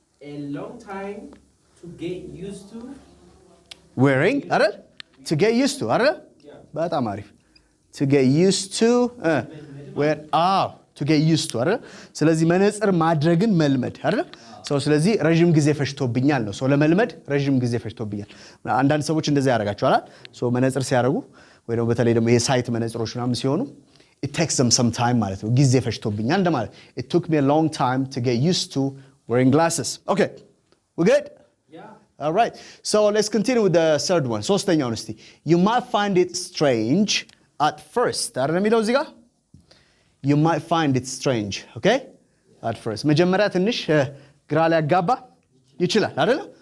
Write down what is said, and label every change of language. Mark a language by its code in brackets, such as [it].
[en] a long time to get used to [am] wearing አይደል to get used to አይደል በጣም አሪፍ to get used to wear to get used to አይደል ስለዚህ መነጽር ማድረግን መልመድ አይደል ስለዚህ ረጅም ጊዜ ፈጅቶብኛል ነው ለመልመድ ረጅም ጊዜ ፈጅቶብኛል አንዳንድ ሰዎች እንደዛ ያደርጋቸዋል መነጽር ሲያደርጉ ወይ ደግሞ በተለይ ደግሞ ይሄ ሳይት መነጽሮች ምናምን ሲሆኑ [en] it takes them some time [am] ማለት ነው ጊዜ ፈጅቶብኛል እንደማለት [en] it took me a long time to get used to wearing glasses okay we good All right. So let's continue with the third one. [am] ሶስተኛውን እስቲ [en] you might find it strange at first. [am] አይደል የሚለው እዚህ ጋር [en] you might find it strange. Okay? At first. [am] መጀመሪያ ትንሽ ግራ ሊያጋባ ይችላል አይደል?